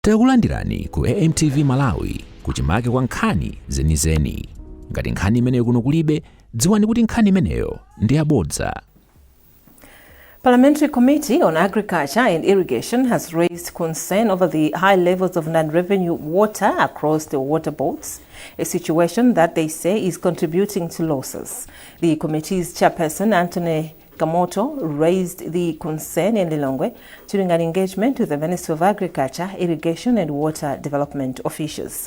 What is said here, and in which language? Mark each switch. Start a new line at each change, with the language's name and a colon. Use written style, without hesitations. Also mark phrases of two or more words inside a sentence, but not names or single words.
Nyanja: Takulandirani ku AMTV Malawi kuchimake kwa nkhani zenizeni. Ngati nkhani imeneyo kuno kulibe, dziwani kuti nkhani imeneyo ndi yabodza.
English: Parliamentary Committee on Agriculture and Irrigation has raised concern over the high levels of non-revenue water across the water boards, a situation that they say is contributing to losses. The committee's chairperson, Anthony Kamoto, raised the concern in Lilongwe during an engagement with the Ministry of Agriculture, Irrigation and Water Development officials.